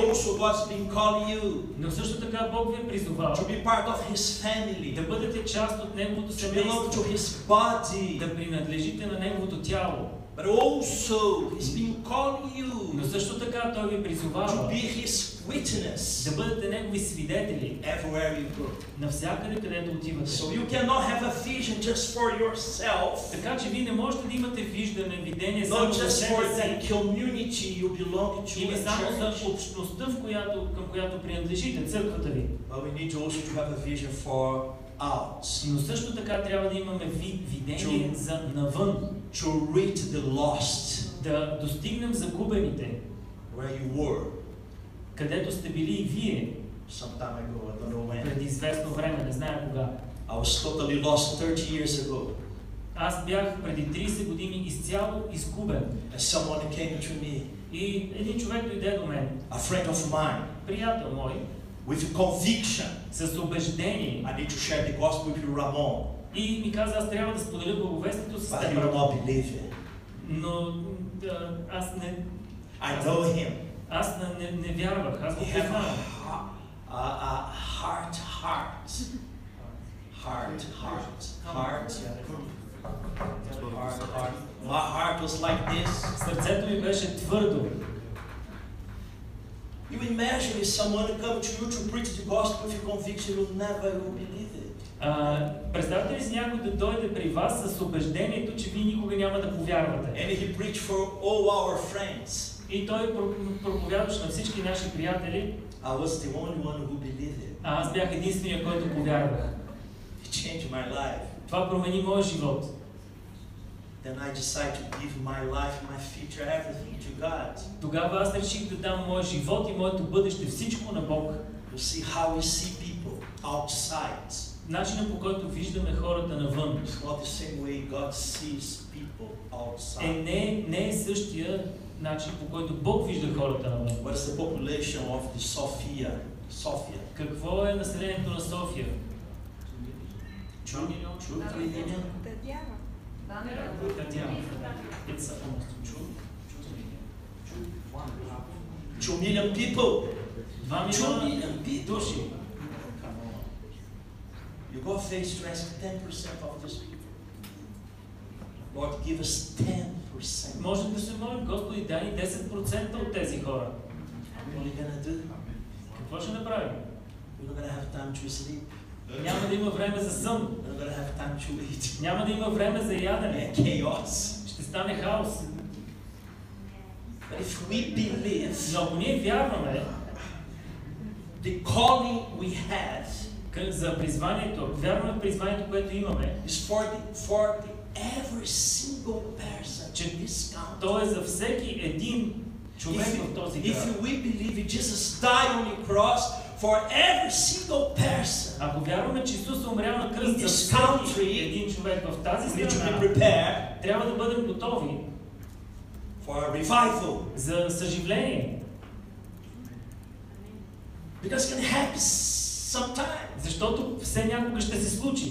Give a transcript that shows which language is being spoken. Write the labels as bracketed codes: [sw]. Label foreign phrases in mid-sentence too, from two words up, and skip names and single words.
[bg] Него. [en] also God's been calling you [bg] Но също така Бог ви е призовал [en] to be part of His family, [bg] да бъдете част от Неговото [en] to belong [bg] семейство, [en] to His body. [bg] да принадлежите на Неговото тяло. [en] But also He's been calling you [bg] Но също така Той ви [en] to [bg] призовава [en] be His witness [bg] да бъдете Негови свидетели [en] everywhere you go. [bg] навсякъде, където отивате. [en] So you cannot have a vision just for yourself, [bg] Така че вие не можете да имате виждане, видение [en] not [bg] само за [en] just for [bg] себе [en] that [bg] си [en] community you belong to [bg] или [en] a [bg] само за [en] church. [bg] общността, към която принадлежите, църквата ви. [en] But we need also to have a vision for out, [bg] Но също така трябва да имаме видение за навън, [en] to reach the lost [bg] да достигнем загубените, [en] where you were [bg] където сте били и вие [en] some time ago. I don't know when. [bg] преди известно време, не зная кога. [en] I was totally lost 30 years ago. [bg] Аз бях преди 30 години изцяло изгубен. [en] And someone came to me, [bg] И един човек дойде до мен, [en] a friend of mine, [bg] приятел мой, [en] with conviction. [bg] с убеждение. [en] I need to share the gospel with you, Рамон. [bg] И ми каза, аз трябва да споделя благовестието с [en] But [bg] теб. [en] I do not believe it. [bg] Но аз не... [en] I know him. [bg] Аз не вярвах, аз го [en] He had [bg] познавам. [en] a heart. My heart was like this. [bg] Сърцето ми беше твърдо. [en] You imagine if someone come to you to preach the gospel with conviction, you never will believe it. [bg] Представете ли си някой да дойде при вас с убеждението, че вие никога няма да повярвате? [en] And he preached for all our friends. [bg] И той проповядваше на всички наши приятели. [en] I was the only one who believed it. [bg] А аз бях единствения, който повярвах. [en] It changed my life. [bg] Това промени моя живот. [en] Then I decided to give my life, my future, everything to God. [bg] Тогава аз реших да дам моя живот и моето бъдеще всичко на Бог. [en] You see how we see people outside. [bg] Начинът, по който виждаме хората навън, [en] It's not the same way God sees people outside. [bg] не е същия начин, по който Бог вижда хората навън. [en] What is the population of the Sophia? [bg] Какво е населението на София? [en] 2 million? It's almost 2 million people. [bg] 2 милиона души. [en] You go face to ask 10% of these people. Lord, give us 10%. [bg] Можем да се молим, Господи, дай ни 10% от тези хора. [en] What are we gonna do? [bg] Какво ще направим? [en] We're not gonna have time to sleep. [bg] Няма да има време за сън. [en] We're not gonna have time to eat. [bg] Няма да има време за ядене. [en] Chaos. [bg] Ще стане хаос. [en] But if we believe [bg] Но ако ние вярваме [en] the calling we had [bg] за призванието, вярваме в призванието, което имаме, [en] is for every single person, [bg] че [en] this count. [bg] то е за всеки един човек в този град. [en] If we believe it, Jesus died on the cross for every single person. [bg] Ако вярваме, че Исус е умрял на кръст за всеки един човек в тази страна, трябва да бъдем готови [en] for a revival. [bg] За съживление. [en] Because it can happen sometime. [bg] Защото все някога ще се случи.